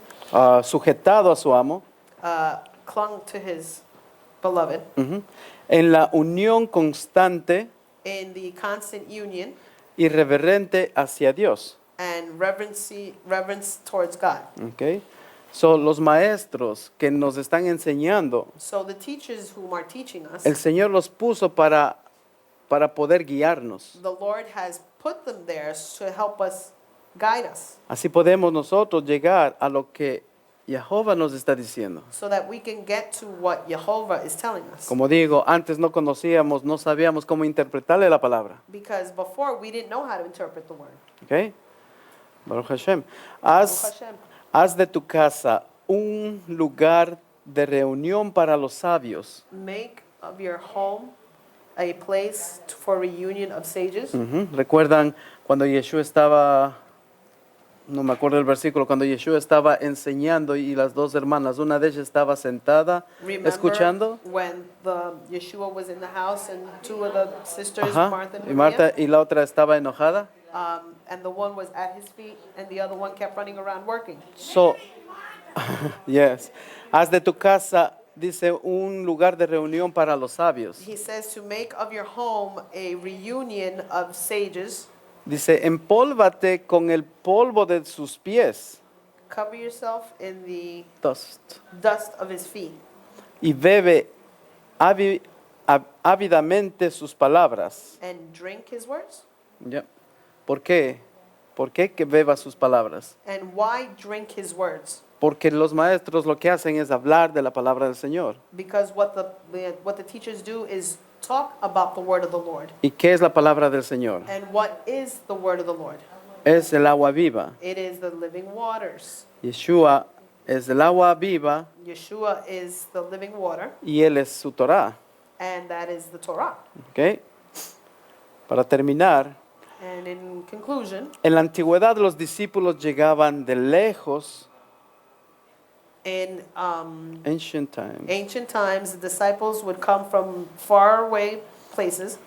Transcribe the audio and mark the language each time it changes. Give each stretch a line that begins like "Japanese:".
Spanish: sujetado a su amo.
English: clung to his beloved,
Spanish: En la unión constante
English: in the constant union
Spanish: y reverente hacia Dios.
English: and reverence towards God. Okay.
Spanish: So, los maestros que nos están enseñando,
English: So the teachers whom are teaching us,
Spanish: el Señor los puso para poder guiarnos.
English: the Lord has put them there to help us, guide us,
Spanish: Así podemos nosotros llegar a lo que Jehová nos está diciendo.
English: so that we can get to what Jehovah is telling us.
Spanish: Como digo, antes no conocíamos, no sabíamos cómo interpretarle la palabra.
English: Because before we didn't know how to interpret the word.
Hebrew: Okay. Baruch Hashem. Baruch Hashem.
Spanish: Haz de tu casa un lugar de reunión para los sabios.
English: Make of your home a place for reunion of sages.
Spanish: ¿Recuerdan cuando Yeshua estaba, no me acuerdo el versículo, cuando Yeshua estaba enseñando y las dos hermanas, una de ellas estaba sentada
English: Remember
Spanish: escuchando?
English: when Yeshua was in the house and two of the sisters, Ajá. Martha and
Spanish: Y Marta
English: Maria,
Spanish: y la otra estaba enojada.
English: and the one was at his feet and the other one kept running around working. So, yes.
Spanish: Haz de tu casa, dice, un lugar de reunión para los sabios.
English: He says to make of your home a reunion of sages.
Spanish: Dice, empólvate con el polvo de sus pies.
English: Cover yourself in the Dust. dust of his feet
Spanish: Y bebe ávidamente sus palabras.
English: and drink his words.
Spanish: Ya. ¿Por qué? ¿Por qué que beba sus palabras?
English: And why drink his words?
Spanish: Porque los maestros lo que hacen es hablar de la palabra del Señor.
English: Because what the teachers do is talk about the word of the Lord.
Spanish: ¿Y qué es la palabra del Señor?
English: And what is the word of the Lord?
Spanish: Es el agua viva.
English: It is the living waters.
Spanish: Yeshua es el agua viva
English: Yeshua is the living water,
Spanish: y Él es su Torah.
English: and that is the Torah.
Spanish: ¿Ok? Para terminar,
English: And in conclusion,
Spanish: en la antigüedad los discípulos llegaban de lejos,
English: in ancient time, ancient times, the disciples would come from far away places